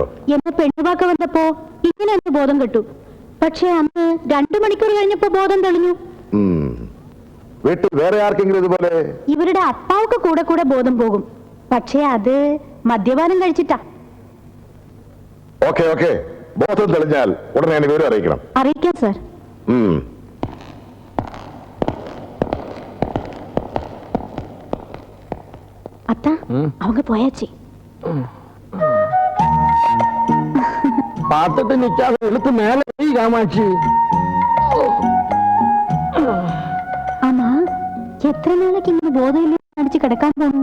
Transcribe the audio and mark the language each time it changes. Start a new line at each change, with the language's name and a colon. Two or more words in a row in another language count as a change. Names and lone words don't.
Malayalam: എന്നെ പെണ്ണുവാക്ക വന്നപ്പോ ഇങ്ങനെ എന്റെ ബോധം കെട്ടു. പക്ഷെ അന്ന് 2 മണിക്കൂർ കഴിഞ്ഞപ്പോ ബോധം തെളിഞ്ഞു. വീട്ടിൽ വേറെ ആർക്കെങ്കിലും ഇതുപോലെ? ഇവരുടെ അപ്പാവൊക്കെ കൂടെ കൂടെ ബോധം പോകും. പക്ഷെ അത് മദ്യപാനം കഴിച്ചിട്ടാ. ഓക്കെ ബോധം തെളിഞ്ഞാൽ ഉടനെ എന്നെ വിവരം അറിയിക്കണം. അറിയിക്കാം സർ.
Tamil: அத்தா அவங்க போயாச்சு. பார்த்துட்டு நிக்காத இழுத்து மேல போய் காமாட்சி. ஆமா, எத்தனை நாளைக்கு இங்க போதையில அடிச்சு கிடக்காம போகணும்?